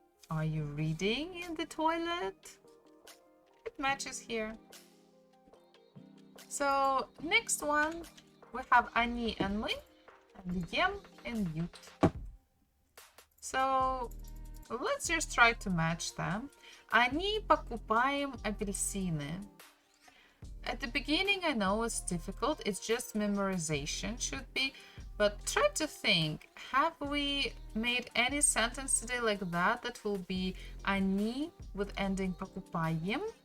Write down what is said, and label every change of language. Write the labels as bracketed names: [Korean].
[English] Are you reading in the toilet? It matches here. So next one, we have они and мы, and ем and ют. So let's just try to match them. [Russian] Они покупаем апельсины. [English] At the beginning, I know it's difficult. It's just memorization should be. But try to think, have we made any sentence today like that that will be они with ending покупаем?